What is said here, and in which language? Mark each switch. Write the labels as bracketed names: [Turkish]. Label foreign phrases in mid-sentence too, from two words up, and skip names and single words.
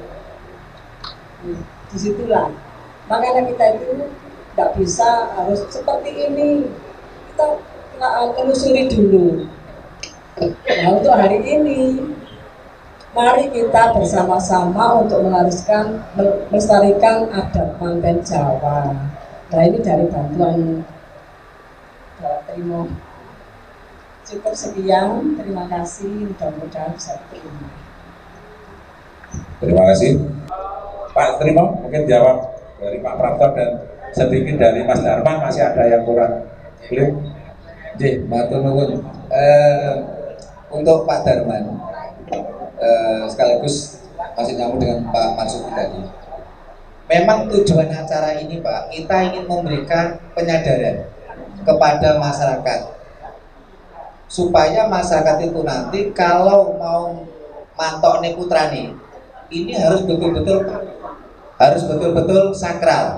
[Indonesian] Disitulah, makanya kita itu tidak bisa harus seperti ini. Kita telusuri dulu. Nah untuk hari ini, mari kita bersama-sama untuk melestarikan adat manten Jawa. Nah ini dari bantuan Bapak Trimo. Cukup sekian, terima kasih, mudah-mudahan bisa diterima. Terima kasih. Pak Trimo mungkin jawab dari Pak Prapto dan sedikit dari Mas Darman, masih ada yang kurang clear. [Javanese] Matur nuwun. [Indonesian] Untuk Pak Darman, sekaligus masih nyambung dengan Pak Marsuki tadi. Memang tujuan acara ini Pak, kita ingin memberikan penyadaran kepada masyarakat supaya masyarakat itu nanti kalau mau mantok nih putrane, ini harus betul-betul sakral.